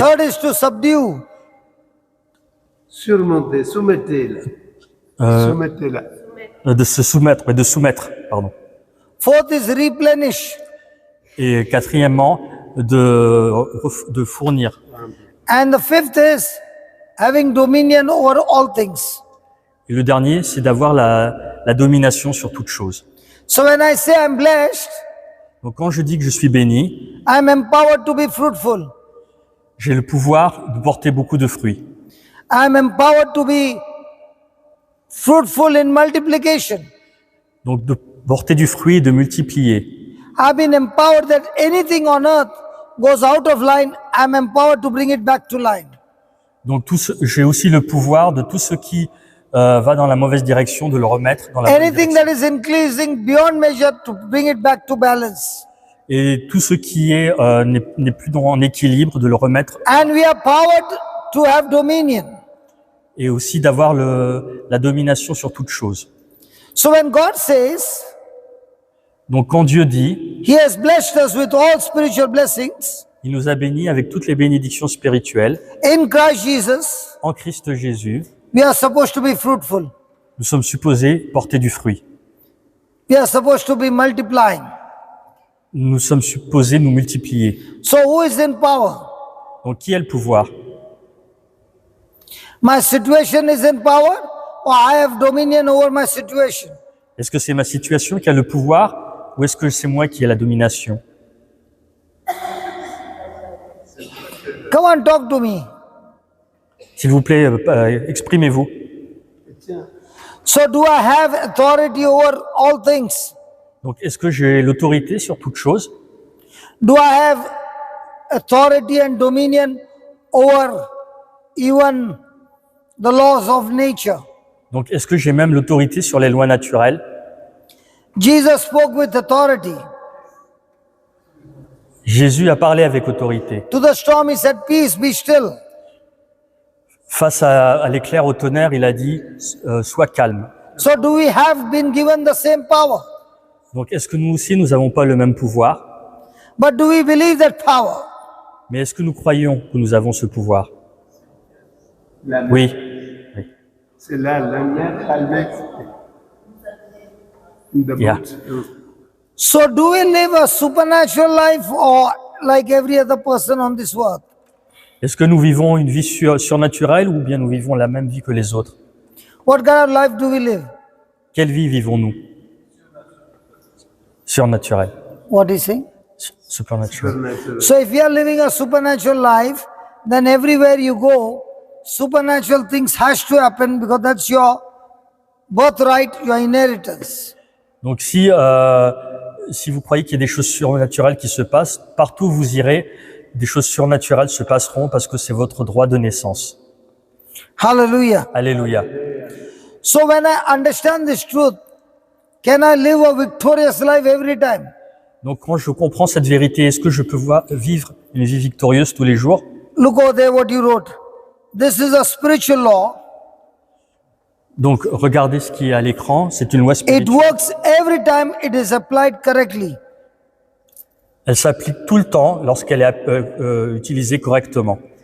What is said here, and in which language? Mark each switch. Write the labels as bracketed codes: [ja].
[en] third is to subdue, [fr] Surmontez, soumettez-la. Soumettez-la. de se soumettre, de soumettre, pardon. [en] fourth is replenish, [fr] Et quatrièmement, de fournir. [en] and the fifth is having dominion over all things. [fr] Et le dernier, c'est d'avoir la domination sur toute chose. [en] So when I say I'm blessed, [fr] Donc quand je dis que je suis béni, [en] I'm empowered to be fruitful. [fr] j'ai le pouvoir de porter beaucoup de fruits. [en] I'm empowered to be fruitful in multiplication. [fr] Donc de porter du fruit et de multiplier. [en] I've been empowered that anything on earth goes out of line, I'm empowered to bring it back to line. [fr] Donc j'ai aussi le pouvoir de tout ce qui va dans la mauvaise direction, de le remettre dans la bonne [en] Anything [fr] direction. [en] that is increasing beyond measure to bring it back to balance. [fr] Et tout ce qui est n'est plus en équilibre, de le remettre, [en] And we are powered to have dominion. [fr] et aussi d'avoir la domination sur toute chose. [en] So when God says [fr] Donc quand Dieu dit, [en] He has blessed us with all spiritual blessings [fr] il nous a bénis avec toutes les bénédictions spirituelles [en] in Christ Jesus, [fr] en Christ Jésus, [en] we are supposed to be fruitful. [fr] nous sommes supposés porter du fruit. [en] We are supposed to be multiplying. [fr] Nous sommes supposés nous multiplier. [en] So who is in power? [fr] Donc qui a le pouvoir? [en] My situation is in power, or I have dominion over my situation? [fr] Est-ce que c'est ma situation qui a le pouvoir ou est-ce que c'est moi qui ai la domination? [en] Come on, talk to me. [fr] S'il vous plaît, exprimez-vous. [en] So do I have authority over all things? [fr] Donc est-ce que j'ai l'autorité sur toute chose? [en] Do I have authority and dominion over even the laws of nature? [fr] Donc est-ce que j'ai même l'autorité sur les lois naturelles? [en] Jesus spoke with authority. [fr] Jésus a parlé avec autorité. [en] To the storm he said, peace, be still. [fr] Face à l'éclair, au tonnerre, il a dit sois calme. [en] So do we have been given the same power? [fr] Donc est-ce que nous aussi, nous n'avons pas le même pouvoir? [en] But do we believe that power? [fr] Mais est-ce que nous croyons que nous avons ce pouvoir? La mer. Oui. Oui. C'est là, la mer, Almex. [en] In the Yeah. boat. So do we live a supernatural life or like every other person on this world? [fr] Est-ce que nous vivons une vie surnaturelle ou bien nous vivons la même vie que les autres? [en] What kind of life do we live? [fr] Quelle vie vivons-nous? Surnaturelle. [en] What is saying? Supernatural. So if you are living a supernatural life, then everywhere you go, supernatural things has to happen because that's your birthright, your inheritance. [fr] Donc si vous croyez qu'il y a des choses surnaturelles qui se passent, partout où vous irez, des choses surnaturelles se passeront parce que c'est votre droit de naissance. [en] Hallelujah. [fr] Alléluia. [en] So when I understand this truth, can I live a victorious life every time? [fr] Donc quand je comprends cette vérité, est-ce que je peux vivre une vie victorieuse tous les jours? [en] Look over there what you wrote. This is a spiritual law. [fr] Donc regardez ce qui est à l'écran, c'est une loi [en] It [fr] spirituelle. [en] works every time it is applied correctly. [fr] Elle s'applique tout le temps lorsqu'elle est utilisée correctement.